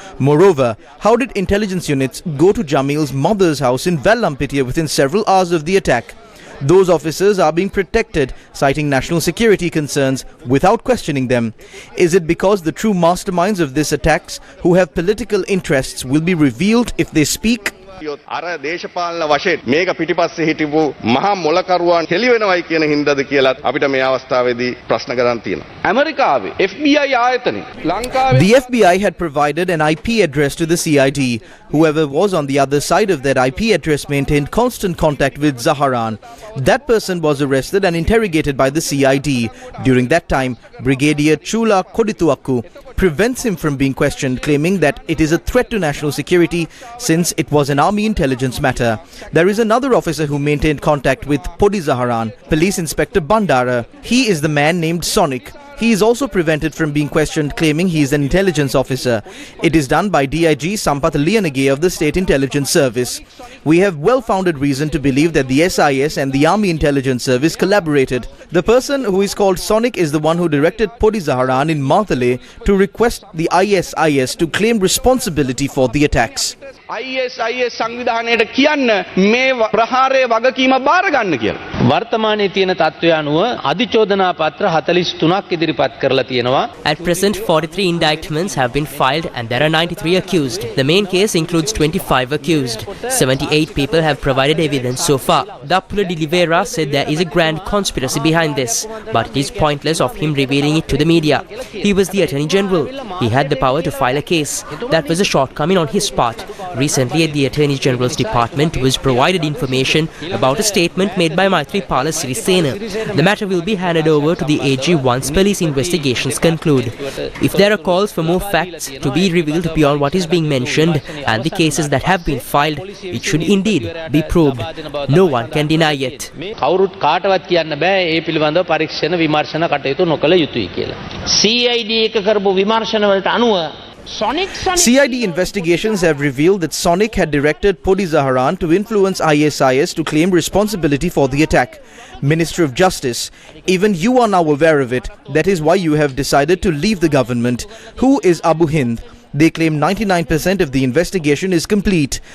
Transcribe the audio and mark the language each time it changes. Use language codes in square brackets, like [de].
[en] Moreover, how did intelligence units go to Jamil's mother's house in Vallampitia within several hours of the attack? Those officers are being protected, citing national security concerns without questioning them. Is it because the true masterminds of these attacks who have political interests will be revealed if they speak? [si] අර දේශපාලන වශයෙන් මේක පිටිපස්සේ හිටපු මහා මොලකරුවන් හෙළි වෙනවයි කියන හින්දාද කියලා අපිට මේ අවස්ථාවේදී ප්‍රශ්න කරන් තියෙනවා. ඇමරිකාවේ FBI ආයතනය ලංකාවේ [en] The FBI had provided an IP address to the CID. Whoever was on the other side of that IP address maintained constant contact with Zaharan. That person was arrested and interrogated by the CID. During that time, Brigadier Chula Kodituaku prevents him from being questioned, claiming that it is a threat to national security since it was an army intelligence matter. There is another officer who maintained contact with Podi Zaharan, Police Inspector Bandara. He is the man named Sonic. He is also prevented from being questioned, claiming he is an intelligence officer. It is done by DIG Sampath Liyanage of the State Intelligence Service. We have well-founded reason to believe that the SIS and the Army Intelligence Service collaborated. The person who is called Sonic is the one who directed Podi Zaharan in Marthale to request the ISIS to claim responsibility for the attacks. [si] ISIS සංවිධානයට කියන්න මේ ප්‍රහාරයේ වගකීම බාර ගන්න කියලා. වර්තමානයේ තියෙන තත්ත්වය අනුව අධිචෝදනා පත්‍ර 43ක් ඉදිරිපත් කරලා තියෙනවා. [en] At present, 43 indictments have been filed and there are 93 accused. The main case includes 25 accused. 78 people have provided evidence so far. Dappula de Oliveira said there is a grand conspiracy behind this, but it is pointless of him revealing it to the media. He was the Attorney General. He had the power to file a case. That was a shortcoming on his part. Recently, at the Attorney General's Department was provided information about a statement made by Maithripala Sirisena. The matter will be handed over to the AG once police investigations conclude. If there are calls for more facts to be revealed beyond what is being mentioned and the cases that have been filed, it should indeed be proved. No one can deny it. [si] කවුරුත් කාටවත් කියන්න බෑ ඒ පිළිබඳව පරීක්ෂණ විමර්ශන කටයුතු නොකළ යුතුයි කියලා. CID එක කරපු විමර්ශන වලට අනුව [en] CID investigations have revealed that Sonic had directed Podi Zaharan to influence ISIS to claim responsibility for the attack. Minister of Justice, even you are now aware of it. That is why you have decided to leave the government. Who is Abu Hind? They claim 99% of the investigation is complete.